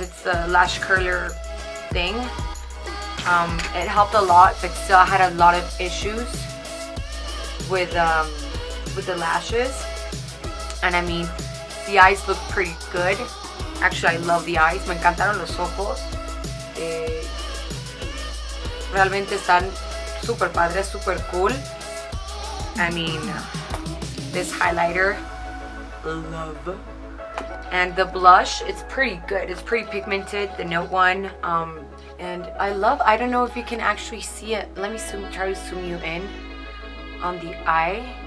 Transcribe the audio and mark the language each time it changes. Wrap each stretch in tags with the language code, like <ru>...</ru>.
<en>It's the lash curler thing. It helped a lot, but still I had a lot of issues with the lashes. And I mean, the eyes look pretty good. Actually, I love the eyes.</en> <es>Me encantaron los ojos. Realmente están super padres, super cool.</es> <en>I mean, this highlighter, love. And the blush, it's pretty good. It's pretty pigmented, the Note 1. And I don't know if you can actually see it. Let me try to zoom you in on the eye.</en>